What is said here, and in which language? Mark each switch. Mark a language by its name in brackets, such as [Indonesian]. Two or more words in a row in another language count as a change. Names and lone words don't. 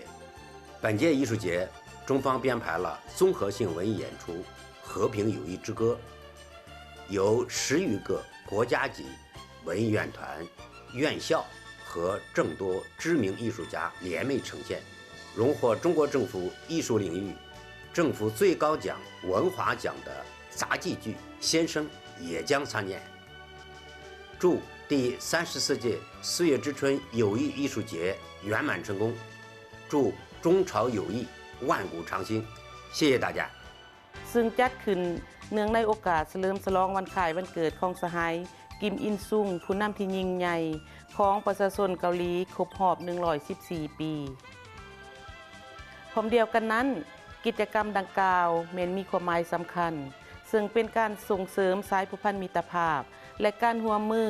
[Chinese] 本届艺术节，中方编排了综合性文艺演出《和平友谊之歌》，由10余个国家级文艺院团、院校和众多知名艺术家联袂呈现，荣获中国政府艺术领域政府最高奖文华奖的杂技剧《先生》也将参演。祝第34届4月之春友谊艺术节圆满成功，祝中朝友谊万古长青。谢谢大家。 [Thai] ซึ่งจัดขึ้นเนื่องในโอกาสเฉลิมฉลองวันคล้ายวันเกิดของสหายกิมอินซุงผู้นำที่ยิ่งใหญ่ของประชาชนเกาหลีครบรอบ114 ปีพร้อมเดียวกันนั้นกิจกรรมดังกล่าวแม้นมีความหมายสำคัญซึ่งเป็นการส่งเสริมสายผูกพันมิตรภาพและการร่วมมือ